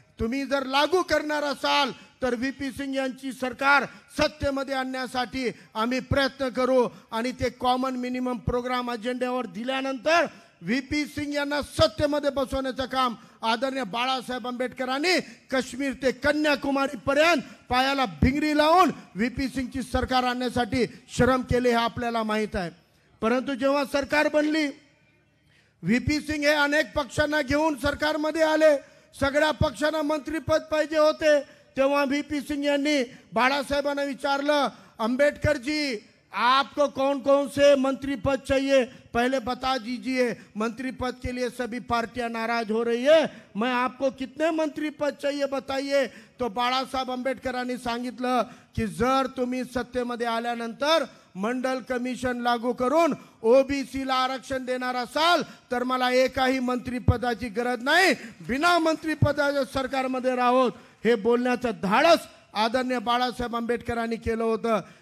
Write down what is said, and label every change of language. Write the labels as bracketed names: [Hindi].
[Marathi] तुम्ही जर लागू करणार असाल तर व्हीपी सिंग यांची सरकार सत्तेमध्ये आणण्यासाठी आम्ही प्रयत्न करू आणि ते कॉमन मिनिमम प्रोग्राम अजेंड्यावर दिल्यानंतर व्हीपी सिंग यांना सत्तेमध्ये बसवण्याचं काम आदरणीय बाळासाहेब आंबेडकरांनी काश्मीर ते कन्याकुमारी पर्यंत पायाला भिंगरी लावून व्हीपी सिंगची सरकार आणण्यासाठी श्रम केले हे आपल्याला माहित आहे। परंतु जेव्हा सरकार बनली, व्हीपी सिंग हे अनेक पक्षांना घेऊन सरकारमध्ये आले, सगळ्या पक्षांना मंत्रीपद पाहिजे होते। तेव्हा व्हीपी सिंग यांनी बाळासाहेबांना विचारलं, [Hindi] आंबेडकर जी आपको कौन कौन से मंत्री पद चाहिए पहले बता दीजिए, मंत्री पद के लिए सभी पार्टियां नाराज हो रही है, मैं आपको कितने मंत्री पद चाहिए बताइए। [Marathi] तो बाळासाहेब आंबेडकरांनी सांगितलं की जर तुम्ही सत्तेमध्ये आल्यानंतर मंडल कमिशन लागू करून ओबीसीला आरक्षण देणार असाल तर मला एकाही मंत्रिपदाची गरज नाही, बिना मंत्रिपदाच्या सरकारमध्ये राहोत। हे बोलण्याचं धाडस आदरणीय बाळासाहेब आंबेडकरांनी केलं होतं।